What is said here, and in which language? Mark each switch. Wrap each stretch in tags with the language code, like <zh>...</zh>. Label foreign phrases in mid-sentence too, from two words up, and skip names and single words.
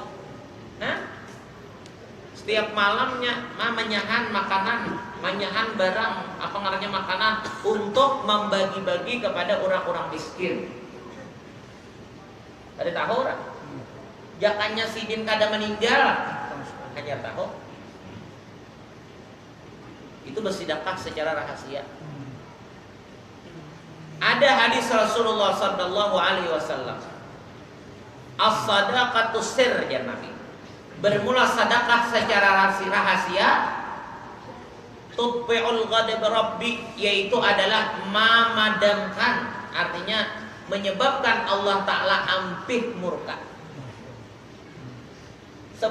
<bjn>Nah, setiap malamnya menyahan makanan, menyahan barang, apa ngarannya makanan untuk membagi-bagi kepada orang-orang miskin. Ada tahu orang? Jakannya sidin kada meninggal, hanya tahu.</bjn> <id>Itu bersedekah secara rahasia. Ada hadis Rasulullah</id> <ar>صلى الله عليه وسلم. الصدقة سر يا نبي.</ar> <bjn>Bermula sedekah secara rahasia</bjn> <ar>تطفئ غضب ربي,</ar> <bjn>yaitu adalah memadamkan, artinya menyebabkan Allah Ta'ala ampih murka.</bjn>